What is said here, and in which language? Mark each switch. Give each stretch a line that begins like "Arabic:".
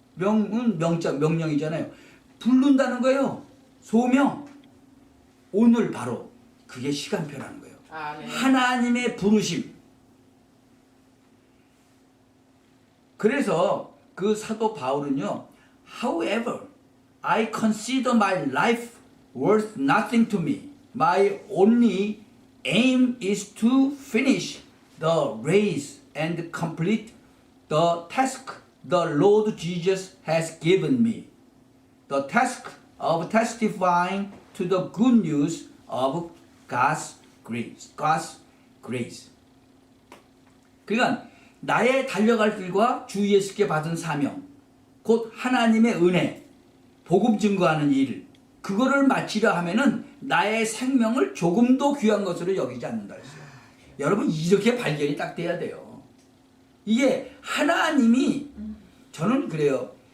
Korean: 명은 명자, 명령이잖아요. 부른다는 거예요. 소명. 오늘 바로 그게 시간표라는 거예요. 아멘. 하나님의 부르심. 그래서 그 사도 바울은요.
English: However, I consider my life worth nothing to me. My only aim is to finish the race and complete the task the Lord Jesus has given me. The task of testifying to the good news of God's grace. God's grace.
Korean: 그러니까 나의 달려갈 길과 주 예수께 받은 사명, 곧 하나님의 은혜, 복음 증거하는 일, 그거를 마치려 하면은 나의 생명을 조금도 귀한 것으로 여기지 않는다 했어요. 여러분 이렇게 발견이 딱 돼야 돼요. 이게 하나님이 저는 그래요.